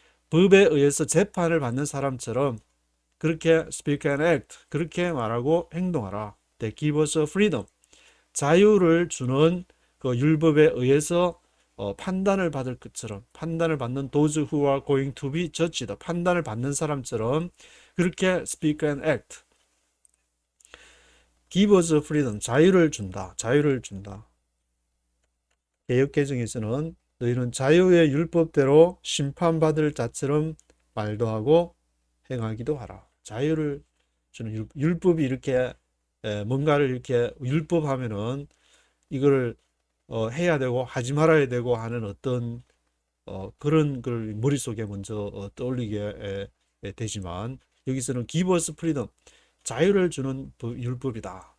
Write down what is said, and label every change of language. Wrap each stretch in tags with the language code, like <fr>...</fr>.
<ko>법에 의해서 재판을 받는 사람처럼 그렇게</ko> <en>speak and act,</en> <ko>그렇게 말하고 행동하라.</ko> <en>That give us freedom.</en> <ko>자유를 주는 그 율법에 의해서 판단을 받을 것처럼, 판단을 받는</ko> <en>those who are going to be judged,</en> <ko>판단을 받는 사람처럼 그렇게</ko> <en>speak and act. give us freedom,</en> <ko>자유를 준다. 자유를 준다. 개역개정에서는 너희는 자유의 율법대로 심판받을 자처럼 말도 하고 행하기도 하라. 자유를 주는 율법이 이렇게 뭔가를 이렇게 율법하면은 이걸 해야 되고 하지 말아야 되고 하는 어떤 그런 걸 머릿속에 먼저 떠올리게 되지만 여기서는</ko> <en>give us freedom,</en> <ko>자유를 주는 율법이다.</ko>